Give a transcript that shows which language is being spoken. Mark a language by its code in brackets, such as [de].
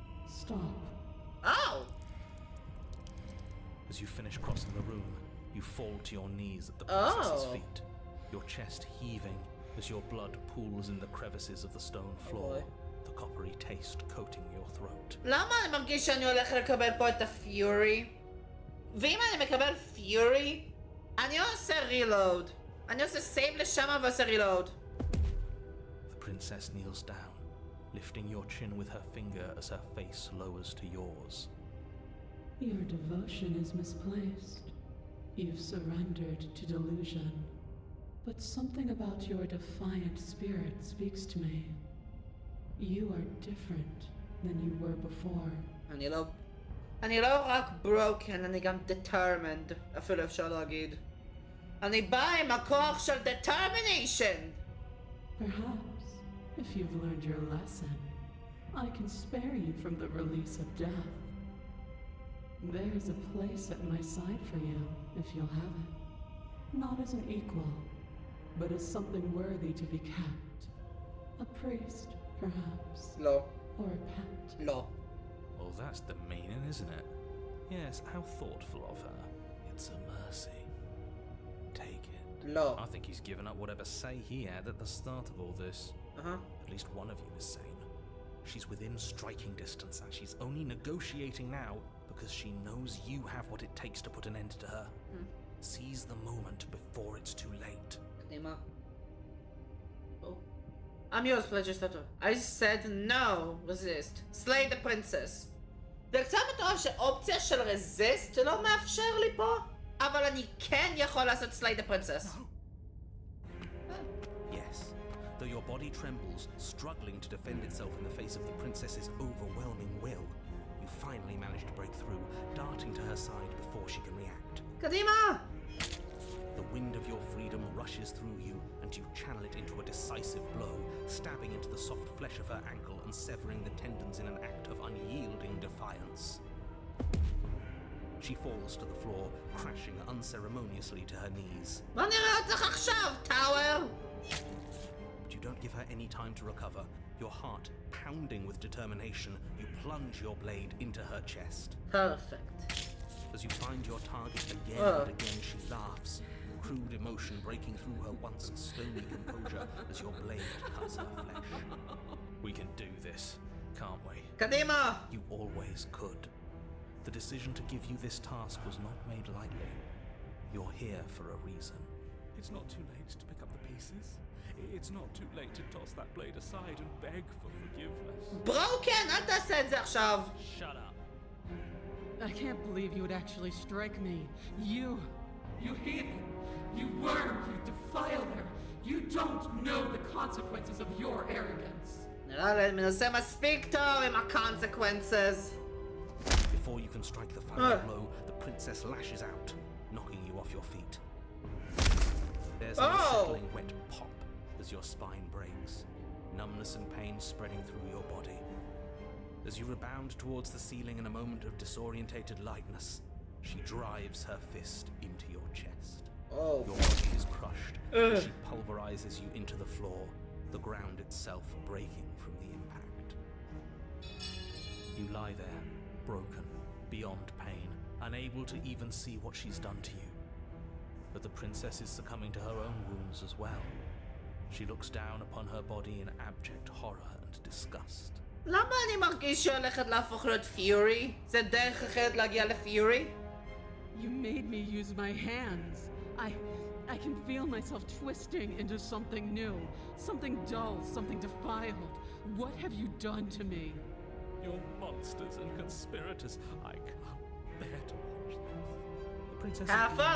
[en] Stop. Ow! As you finish crossing the room, you fall to your knees at the princess's feet, your chest heaving as your blood pools in the crevices of the stone floor, the coppery taste coating your throat. [he] למה אני מרגיש שאני הולך לקבל פה את הפיורי? ואם אני מקבל פיורי, אני עושה reload. אני עושה save לשם ועושה reload. [en] The princess kneels down, lifting your chin with her finger as her face lowers to yours. Your devotion is misplaced. You've surrendered to delusion. But something about your defiant spirit speaks to me. You are different than you were before. [he] אני לא רק broken, אני גם determined, אפילו אפשר להגיד. אני בא עם הכוח של determination! [en] Perhaps, if you've learned your lesson, I can spare you from the release of death. There's a place at my side for you, if you'll have it. Not as an equal, but as something worthy to be kept. A priest, perhaps. [he] לא. [en] Or a pet. [he] לא. [en] Well, that's the meaning, isn't it? Yes, how thoughtful of her. It's a mercy. Take it. [he] לא. [en] I think he's given up whatever say he had at the start of all this. At least one of you is sane. She's within striking distance, and she's only negotiating now because she knows you have what it takes to put an end to her. Seize the moment before it's too late. [he] קדימה. [en] I'm yours, Plegistator. I said no, resist. Slay the princess. [he] זה קצת מטורף שאופציה של resist לא מאפשר לי פה, אבל אני כן יכול לעשות [en] slay the princess. Yes, though your body trembles, struggling to defend itself in the face of the princess's overwhelming will, you finally manage to break through, darting to her side before she can react. [he] קדימה! [en] The wind of your freedom rushes through you, and you channel it into a decisive blow, stabbing into the soft flesh of her ankle and severing the tendons in an act of unyielding defiance. She falls to the floor, crashing unceremoniously to her knees. [he] בוא נראה אותך עכשיו, טאוור! [en] But you don't give her any time to recover. Your heart pounding with determination, you plunge your blade into her chest. Perfect. As you find your target again and again, she laughs, crude emotion breaking through her once stony composure as your blade cuts her flesh. We can do this, can't we? [he] קדימה! [en] You always could. The decision to give you this task was not made lightly. You're here for a reason. It's not too late to pick up the pieces. It's not too late to toss that blade aside and beg for forgiveness. [he] ברוקן, אל תעשה את זה עכשיו! [en] Shut up. I can't believe you would actually strike me. You heathen! You worm! You defiler! You don't know the consequences of your arrogance. [he] נראה לי מנסה מספיק טוב עם ה-consequences. [en] Before you can strike the final blow, the princess lashes out, knocking you off your feet. There's an unsettling wet pop as your spine breaks, numbness and pain spreading through your body. As you rebound towards the ceiling in a moment of disorientated lightness, she drives her fist into your chest. Your body is crushed as she pulverizes you into the floor, the ground itself breaking from the impact. You lie there, broken, beyond pain, unable to even see what she's done to you. But the princess is succumbing to her own wounds as well. She looks down upon her body in abject horror and disgust. [he] למה אני מרגיש שהיא הולכת להפוך להיות פיורי? זה דרך אחרת להגיע לפיורי? [en] You made me use my hands. I can feel myself twisting into something new, something dull, something defiled. What have you done to me? You're monsters and conspirators. I can't bear to watch this. The princess Have is fun,